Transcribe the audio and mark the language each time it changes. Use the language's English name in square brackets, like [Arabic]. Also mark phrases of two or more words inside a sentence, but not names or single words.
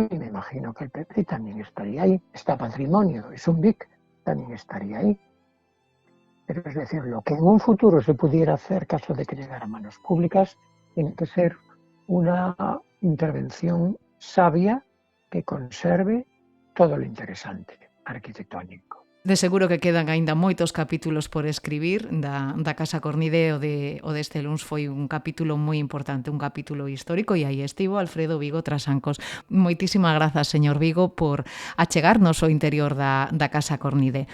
[Spanish] Y me imagino que el Pepri también estaría ahí. Está Patrimonio, es un BIC, también estaría ahí. Pero es decir, lo que en un futuro se pudiera hacer, caso de que llegara a manos públicas, tiene que ser una intervención sabia que conserve todo lo interesante arquitectónico. [Galician] De seguro que quedan aínda moitos capítulos por escribir da Casa Cornide. O deste luns foi un capítulo moi importante, un capítulo histórico, e aí estivo Alfredo Vigo Trasancos. Moitísimas grazas, señor Vigo, por achegarnos ao interior da Casa Cornide.